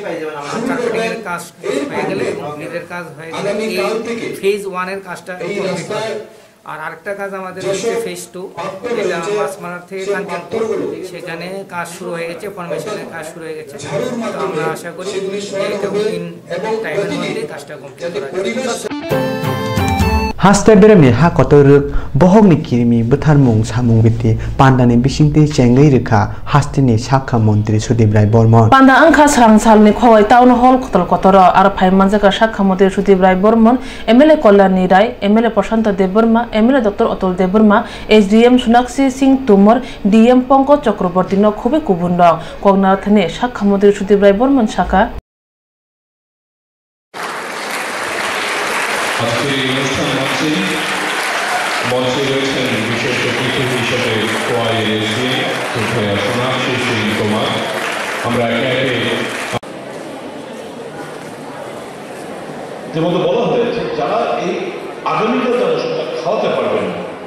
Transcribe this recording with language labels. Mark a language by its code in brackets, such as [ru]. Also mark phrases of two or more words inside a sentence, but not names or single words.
[bn] কার্পেটিং এর কাজ হয়ে গেলে ব্রিজের কাজ হয়ে গেলে এই ফেজ 1 এর কাজটা কমপ্লিট হবে। আর আরেকটা কাজ আমাদের হচ্ছে ফেজ 2, যেটা মাছমারার থেকে কাঞ্চনপুর, সেখানে কাজ শুরু হয়ে গেছে, ফরমেশনের কাজ শুরু হয়ে গেছে। তো আমরা আশা করি এটা [en] within time [bn] মধ্যে কাজটা কমপ্লিট করা যাবে। [trp] Hastai beremni ha kotoruk bohong ni kirimi butharmung samung biti pandani bisingti chengai rekha hastini sakha montri Sudip Rai Bormon panda angkha Swrangchati khowai town hall kotoro ar phai manjaka sakha montri Sudip Rai Bormon MLA Kalyani Rai MLA Prashanta Deborma MLA Dr Atul Deborma SDM Sonakshi Singh Tumor DM Pankaj Chakraborty no khobe kubun dong Koknathane sakha montri Sudip Rai Bormon sakha [bn] মঞ্চে রয়েছেন বিশেষ অতিথি হিসেবে সোনাক্ষী সিং তোমার। আমরা একে একে যেমন বলা হয়েছে যারা এই আগামীকাল যারা সেটা খাওয়াতে পারবেন না,